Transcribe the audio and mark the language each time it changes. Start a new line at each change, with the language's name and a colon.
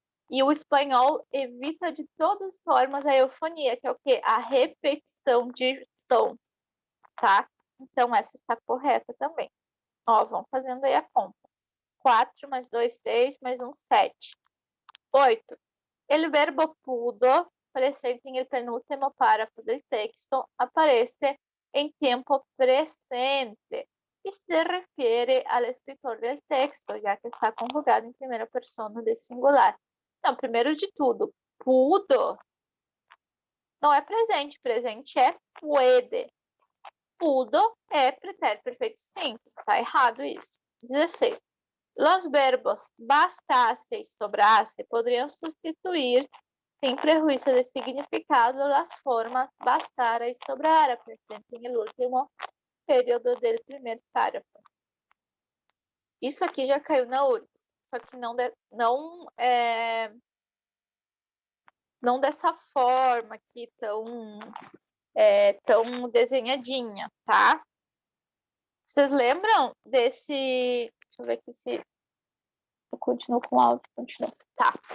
Portuguese: E o espanhol evita de todas as formas a eufonia, que é o quê? A repetição de som, tá? Então, essa está correta também. Ó, vamos fazendo aí a conta. 4 mais 2, 6, mais 1, 7. 8.
Spanish: El verbo pudo, presente en el penúltimo párrafo del texto, aparece en tiempo presente y se refiere al escritor del texto, ya que está conjugado en primera persona de singular.
Portuguese: Então, primeiro de tudo, pudo não é presente, presente é puede. Pudo é pretérito perfeito simples, tá errado isso. 16.
Spanish: Los verbos bastasse y sobrasse podrían sustituir, sin prejuicio de significado, las formas bastara y sobrara, presente en el último período del primer párrafo.
Portuguese: Isso aqui já caiu na URGS, só que não dessa forma aqui tão desenhadinha, tá? Vocês lembram desse... Deixa eu ver aqui se eu continuo com o áudio. Tá.